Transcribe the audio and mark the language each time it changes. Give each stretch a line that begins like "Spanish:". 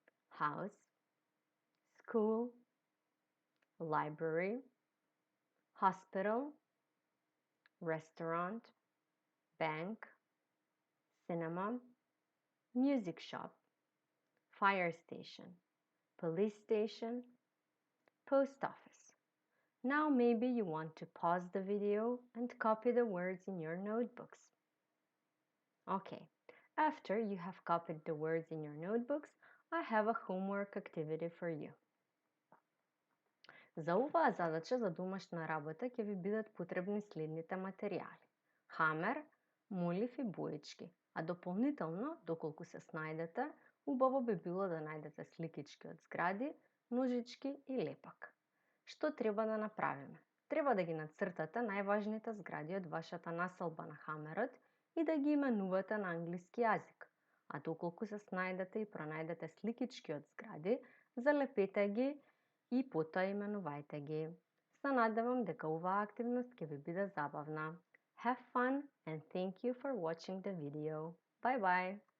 English: House, school, library, hospital, restaurant, bank, cinema, music shop, fire station, police station, post office. Now maybe you want to pause the video and copy the words in your notebooks. Okay, after you have copied the words in your notebooks, I have a homework activity for you.
Macedonian: За оваа задача за домашна работа ќе ви бидат потребни следните материјали. Хамер, молив и боечки, а дополнително, доколку се снајдете, убаво би било да најдете сликички од згради, ножички и лепак. Што треба да направиме? Треба да ги нацртате најважните згради од вашата населба на хамерот и да ги именувате на англиски јазик. А доколку се снајдете и пронајдете сликички од згради, залепете ги и потоа именувајте ги. Се надевам дека оваа активност ќе ви биде забавна.
English: Have fun and thank you for watching the video. Bye bye!